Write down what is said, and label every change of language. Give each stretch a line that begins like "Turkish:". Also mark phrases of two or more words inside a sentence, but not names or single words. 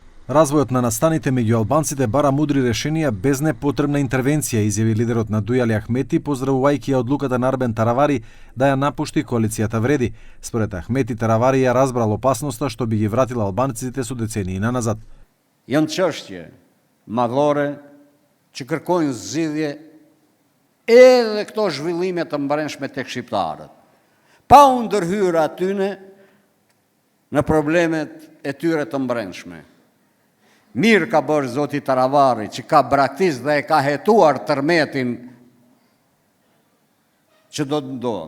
Macedonian: Развојот на настаните меѓу албанците бара мудри решенија без непотребна интервенција, изјави лидерот на Дуи Али Ахмети, поздравувајќи ја одлуката на Арбен Таравари да ја напушти коалицијата Вреди. Според Ахмети, Таравари ја разбрал опасноста што би ги вратила албанците со децении наназад.
Albanian: Janë çështje madhore që kërkojnë zgjidhje edhe këto zhvillime të brendshme tek shqiptarët, pa u ndërhyrë atyne në problemet e tyre të brendshme. Mirë ka bërë zoti Taravari që ka braktis dhe e ka hetuar tërmetin që do të ndodhë.